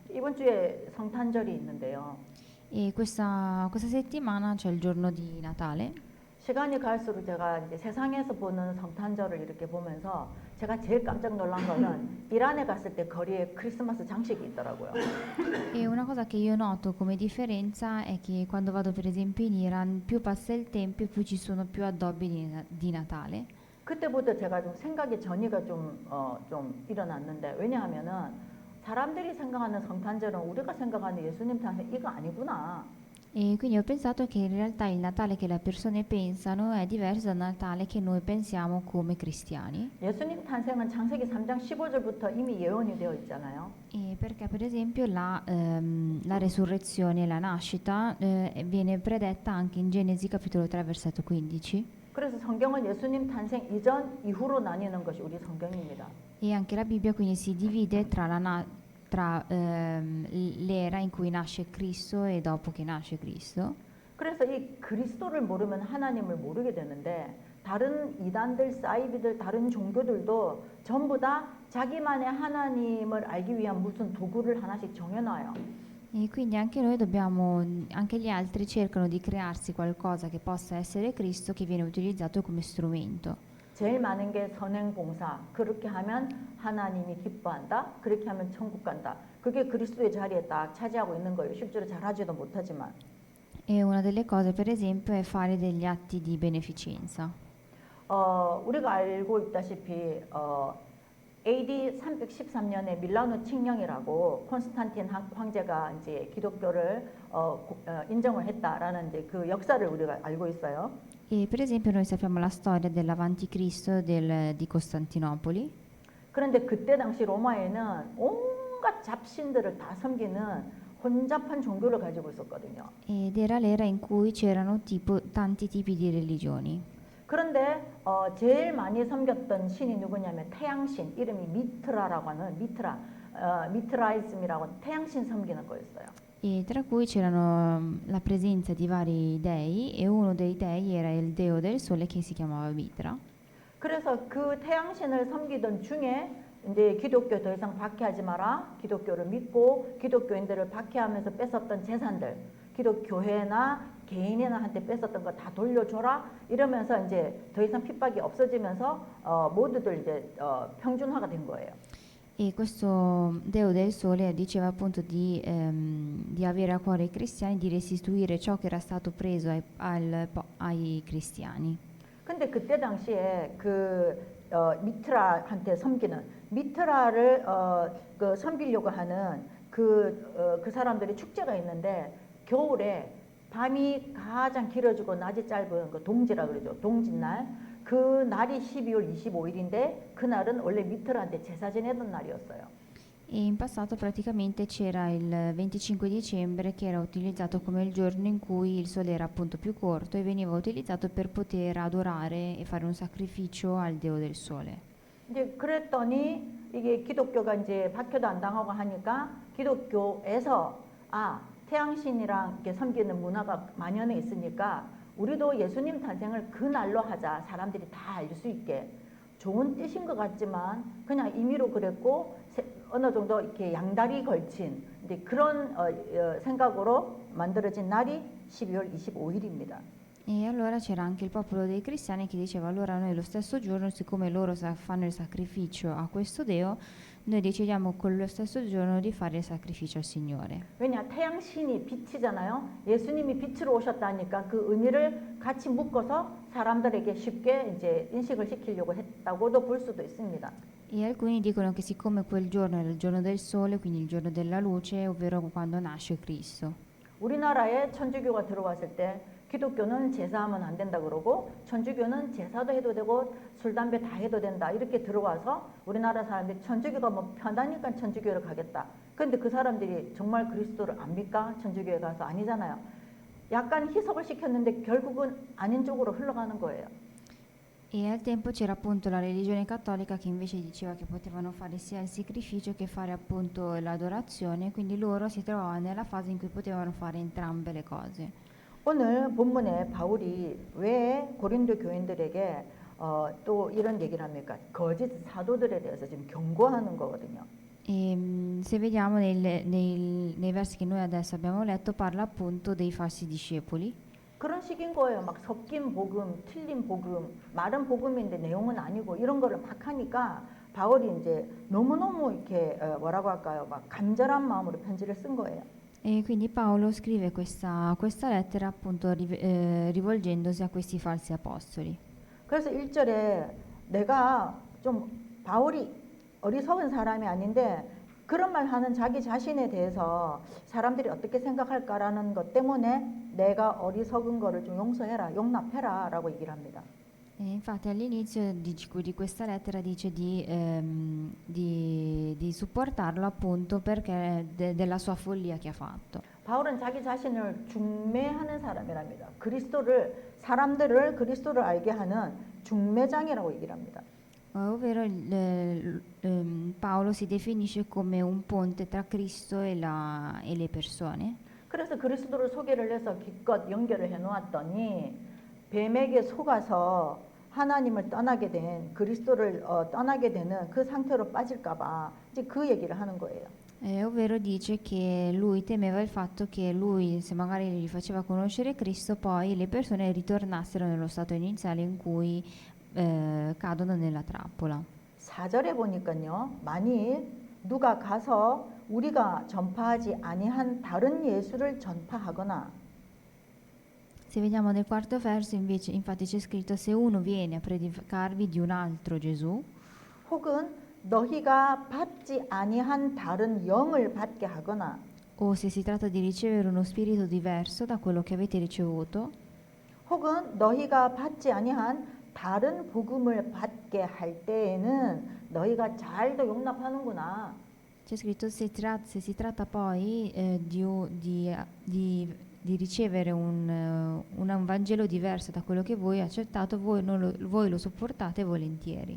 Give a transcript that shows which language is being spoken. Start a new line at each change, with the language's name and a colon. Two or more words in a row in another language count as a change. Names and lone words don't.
Korean: 이번 주에 성탄절이 있는데요.
Italian: E questa settimana c'è il giorno di Natale.
Korean: 시간이 갈수록 제가 이제 세상에서 보는 성탄절을 이렇게 보면서 제가 제일 깜짝 놀란 거는 이란에 갔을 때 거리에 크리스마스 장식이 있더라고요.
Italian: E una cosa che io noto come differenza è che quando vado per esempio in Iran, più passa il tempo e più ci sono più addobbi di Natale.
Korean: 그때부터 제가 좀 생각의 전이가 좀 일어났는데 왜냐하면은 사람들이 생각하는 성탄절은 우리가 생각하는 예수님 탄생 이거 아니구나.
Italian: E quindi ho pensato che in realtà il Natale che le persone pensano è diverso dal Natale che noi pensiamo come cristiani.
Korean: 예수님 탄생은 창세기 3장 15절부터 이미 예언이 되어 있잖아요.
Italian: E perché per esempio la resurrezione, la nascita viene predetta anche in Genesi capitolo 3 versetto 15.
Korean: 그래서 성경은 예수님 탄생 이전 이후로 나뉘는 것이 우리 성경입니다.
Italian: E anche la Bibbia quindi si divide tra l'era in cui nasce Cristo e dopo che nasce Cristo.
Korean: 그래서 이 그리스도를 모르면 하나님을 모르게 되는데 다른 이단들, 사이비들, 다른 종교들도 전부 다 자기만의 하나님을 알기 위한 무슨 도구를 하나씩 정해놔요.
Italian: E quindi anche noi dobbiamo, anche gli altri cercano di crearsi qualcosa che possa essere Cristo che viene utilizzato come strumento.
Korean: 제일 많은 게 선행봉사. 그렇게 하면 하나님이 기뻐한다. 그렇게 하면 천국 간다. 그게 그리스도의 자리에 딱 차지하고 있는 거예요. 실제로 잘하지도 못하지만.
Italian: E una delle cose, per esempio, è fare degli atti di beneficenza.
Korean: 우리가 알고 있다시피 AD 313년에 밀라노 칙령이라고 콘스탄틴 황제가 이제 기독교를 인정을 했다라는 이제 그 역사를 우리가 알고 있어요.
Italian: E per esempio noi sappiamo la storia dell'Avanti Cristo di Costantinopoli.
Korean: 그런데 그때 당시 로마에는 온갖 잡신들을 다 섬기는 혼잡한 종교를 가지고 있었거든요.
Italian: Ed era l'era in cui c'erano tanti tipi di religioni.
Korean: 그런데 제일 많이 섬겼던 신이 누구냐면 태양신, 이름이 미트라라고 하는 미트라이즘이라고 하는 태양신 섬기는 거였어요.
Italian: E tra cui c'erano la presenza di vari dei e uno dei dei era il deo del sole che si chiamava Mitra.
Korean: 그래서 그 태양신을 섬기던 중에 이제 기독교 더 이상 박해하지 마라. 기독교를 믿고 기독교인들을 박해하면서 뺏었던 재산들, 기독교회나 개인이나 한테 뺏었던 거 다 돌려줘라. 이러면서 이제 더 이상 핍박이 없어지면서 모두들 이제 평준화가 된 거예요.
Italian: E questo Deo del Sole diceva appunto di avere a cuore i cristiani, di restituire ciò che era stato preso ai cristiani.
Korean: 근데 그때 당시에 미트라한테 섬기는 미트라를 그 섬기려고 하는 그 사람들의 축제가 있는데 겨울에 밤이 가장 길어지고 낮이 짧은 그 동지라 그러죠. 동짓날. 그 날이 12월 25일인데 그날은 원래 미트라한테 제사 지내던 날이었어요.
Italian: E in passato praticamente c'era il 25 dicembre che era utilizzato come il giorno in cui il sole era appunto più corto e veniva utilizzato per poter adorare e fare un sacrificio al Dio del Sole.
Korean: 이제 그랬더니 이게 기독교가 이제 박해도 안 당하고 하니까 기독교에서 태양신이랑 이렇게 섬기는 문화가 만연해 있으니까 우리도 예수님 탄생을 그 날로 하자. 사람들이 다 알 수 있게. 좋은 뜻인 것 같지만 그냥 임의로 그랬고 어느 정도 이렇게 양다리 걸친 이제 그런 생각으로 만들어진 날이 12월 25일입니다.
Italian: E allora c'era anche il popolo dei cristiani che diceva allora noi lo stesso giorno, siccome loro fanno il sacrificio a questo Deo, noi decidiamo quello stesso giorno di fare il sacrificio al Signore.
Korean: 왜냐 태양신이 빛이잖아요. 예수님이 빛으로 오셨다니까 그 의미를 같이 묶어서 사람들에게 쉽게 이제 인식을 시키려고 했다고도 볼 수도 있습니다.
Italian: E alcuni dicono che siccome quel giorno era il giorno del sole, quindi il giorno della luce, ovvero quando nasce Cristo.
Korean: 우리나라에 천주교가 들어왔을 때 기독교는 제사하면 안 된다 그러고 천주교는 제사도 해도 되고 술 담배 다 해도 된다 이렇게 들어와서 우리나라 사람들이 천주교가 뭐 편하니까 천주교를 가겠다. 그런데 그 사람들이 정말 그리스도를 압니까? 천주교에 가서 아니잖아요. 약간 희석을 시켰는데 결국은 아닌 쪽으로 흘러가는 거예요.
Italian: E al tempo c'era appunto la religione cattolica che invece diceva che potevano fare sia il sacrificio che fare appunto l'adorazione, quindi loro si trovavano nella fase in cui potevano fare entrambe le cose.
Korean: 오늘 본문에 바울이 왜 고린도 교인들에게 또 이런 얘기를 합니까? 거짓 사도들에 대해서 지금 경고하는 거거든요.
Italian: Se vediamo nei versi che noi adesso abbiamo letto, parla appunto dei falsi discepoli.
Korean: 그런 식인 거예요. 막 섞인 복음, 틀린 복음, 말은 복음인데 내용은 아니고 이런 거를 막 하니까 바울이 이제 너무너무 이렇게 뭐라고 할까요? 막 간절한 마음으로 편지를 쓴 거예요.
Italian: E quindi Paolo scrive questa lettera appunto rivolgendosi a questi falsi apostoli.
Korean: 그래서 1절에 내가 좀 바울이 어리석은 사람이 아닌데 그런 말 하는 자기 자신에 대해서 사람들이 어떻게 생각할까라는 것 때문에 내가 어리석은 거를 좀 용서해라, 용납해라 라고 얘기를 합니다.
Italian: E infatti all'inizio di questa lettera dice di supportarlo appunto perché della sua follia che ha fatto.
Korean: 바울은 자기 자신을 중매하는 사람이랍니다. 사람들을 그리스도를 알게 하는 중매장이라고 얘기를 합니다.
Italian: Ovvero Paolo si definisce come un ponte tra Cristo e le persone.
Korean: 그래서 그리스도를 소개를 해서 기껏 연결을 해놓았더니 뱀에게 속아서 하나님을 떠나게 된 그리스도를 떠나게 되는 그 상태로 빠질까봐 이제 그 얘기를 하는 거예요.
Italian: Ovvero dice che lui temeva il fatto che lui, se magari gli faceva conoscere Cristo, poi le persone ritornassero nello stato iniziale in cui cadono nella trappola.
Korean: 4절에 보니까요. 만일 누가 가서 우리가 전파하지 아니한 다른 예수를 전파하거나
Italian: Se vediamo nel quarto verso invece infatti c'è scritto se uno viene a predicarvi di un altro Gesù
Korean: 혹은 너희가 받지 아니한 다른 영을 받게 하거나
Italian: o se si tratta di ricevere uno spirito diverso da quello che avete ricevuto
Korean: 혹은 너희가 받지 아니한 다른 복음을 받게 할 때에는 너희가 잘도 용납하는구나.
Italian: c'è scritto se si tratta poi di ricevere un Vangelo diverso da quello che voi accettato, voi lo sopportate volentieri.